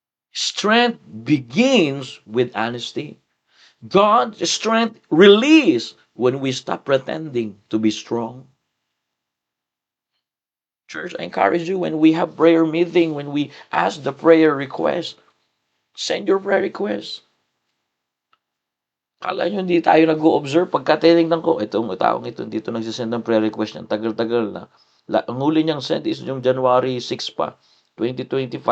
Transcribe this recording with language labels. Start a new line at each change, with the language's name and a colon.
English: Strength begins with honesty. God's strength releases when we stop pretending to be strong. Church, I encourage you, when we have prayer meeting, when we ask the prayer request, send your prayer request.
Filipino: Kala nyo hindi tayo nag-o-observe. Pagka tinignan ko, itong taong ito, dito nagsisend ng prayer request niyan, tagal-tagal na. Ang huli niyang send is yung January 6 pa, 2025.